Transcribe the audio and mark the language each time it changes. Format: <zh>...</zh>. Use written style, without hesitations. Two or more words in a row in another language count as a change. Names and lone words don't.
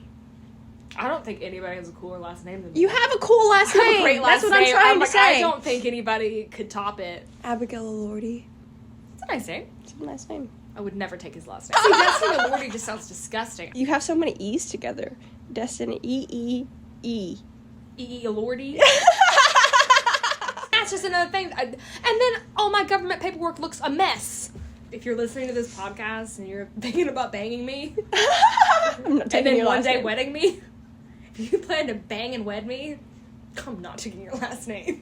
<en>I don't think anybody has a cooler last name than me. You have a cool last I have name. a great last That's what name. I'm trying to say. I don't think anybody could top it. Abigail Elordi. It's a nice name. It's a nice name. I would never take his last name. See, Destiny Elordi just sounds disgusting. You have so many E's together. Destiny. E-E-E. E.E. Elordi. That's just another thing. And then all my government paperwork looks a mess. If you're listening to this podcast and you're thinking about banging me, I'm not and taking then your one last day name. wedding me, if you plan to bang and wed me, I'm not taking your last name.</en>